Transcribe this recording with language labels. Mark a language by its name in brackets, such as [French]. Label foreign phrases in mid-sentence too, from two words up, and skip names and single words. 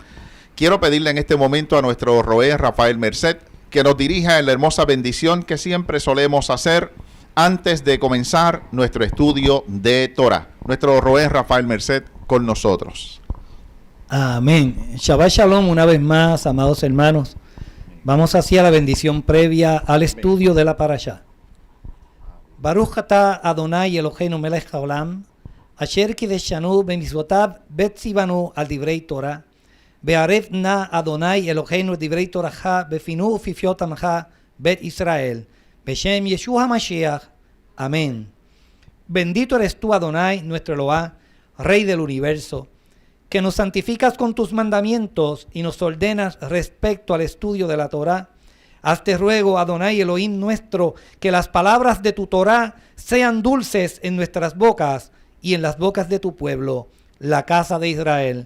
[Spanish] Quiero pedirle en este momento a nuestro Roé Rafael Merced que nos dirija en la hermosa bendición que siempre solemos hacer antes de comenzar nuestro estudio de Torah. Nuestro Roé Rafael Merced con nosotros. Amén. [Hebrew] שבת שלום [Spanish] una vez más, amados hermanos. Vamos hacia la bendición previa al estudio de la Parashá. [Hebrew] ברוך אתה אדוני אלוהינו מלך העולם אשר קידשנו במצוותיו וציוונו על דברי תורה והערב נא אדוני אלוהינו את דברי תורתך בפינו ובפיפיות עמך בית ישראל בשם ישוע המשיח. [Spanish] Amén. Bendito eres tú, Adonai, nuestro Elohá, Rey del universo, que nos santificas con tus mandamientos y nos ordenas respecto al estudio de la Torá. Hazte ruego, Adonai Elohim nuestro, que las palabras de tu Torá sean dulces en nuestras bocas y en las bocas de tu pueblo, la casa de Israel.